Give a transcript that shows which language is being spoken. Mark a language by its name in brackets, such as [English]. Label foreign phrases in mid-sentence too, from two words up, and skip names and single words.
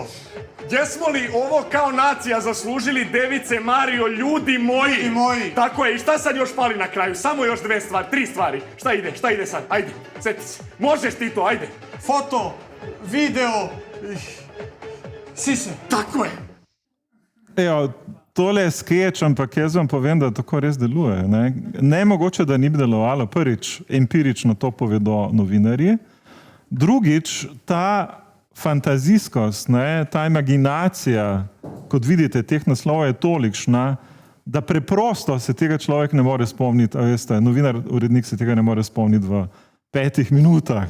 [Croatian] Jesmo li ovo kao nacija zaslužili Device Marijo, ljudi moji? Tako je, i šta sad još fali na kraju? Samo još 2 stvari, 3 stvari. Šta ide sad? Ajde, sjeti se. Možeš ti to, ajde. Foto, video, sise. Tako je. Evo, [Slovenian] tole je skeč, ampak jaz vam povem, da tako res deluje. Ne mogoče, da ni bi delovalo. Prvič, empirično to povedo novinarji. Drugič, ta fantazijskost, ta imaginacija, kot vidite, teh naslovov je tolikšna, da preprosto se tega človek ne more spomniti, a veste, novinar, urednik se tega ne more spomniti v 5 minutah.